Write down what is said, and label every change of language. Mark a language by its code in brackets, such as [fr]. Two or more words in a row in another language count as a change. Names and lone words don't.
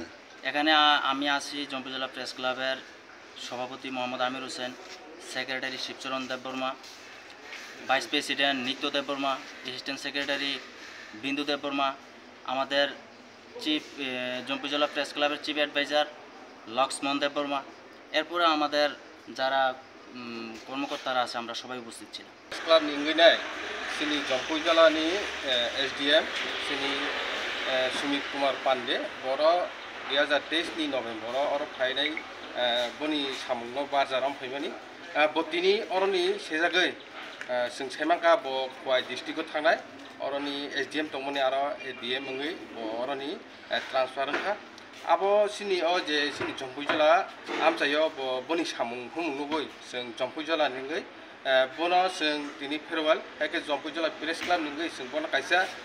[bn] এখানে আমি আছি জম্পুইজলা প্রেস ক্লাবের সভাপতি মোহাম্মদ আমির হোসেন, সেক্রেটারি শিবচরণ দেববর্মা, ভাইস প্রেসিডেন্ট নিত্য দেববর্মা, অ্যাসিস্ট্যান্ট সেক্রেটারি বিন্দু দেববর্মা, আমাদের চিফ জম্পুইজলা প্রেস ক্লাবের চিফ অ্যাডভাইজার লক্ষ্মণ দেববর্মা, এরপরে আমাদের যারা কর্মকর্তারা আছে আমরা সবাই উপস্থিত ছিলাম। [trp] প্রেস ক্লাব নিঙ্গিনাই সিনি জম্পুইজলানি এসডিএম সিনি সুমিত কুমার पांडे बर 2023 नभेम्बर और फाइनाय बनि सामुंग बाजाराव फैमानि बतिनि अरनि सेजागै जों साइमांका ब खवाइ डिस्ट्रिक्टआव थांनाय अरनि एसडीएम दंमोन आरो एडीएम मंगै अरनि ट्रान्सफार होखा आबो सिनि अ जे सिनि जम्पुइजला आमचायो बनि सामुं हुमुंगै जों जम्पुइजला निंगै बनो जों दिनै फेरवाल हायके जम्पुइजला प्रेस क्लाब निंगै जों बनो कायसा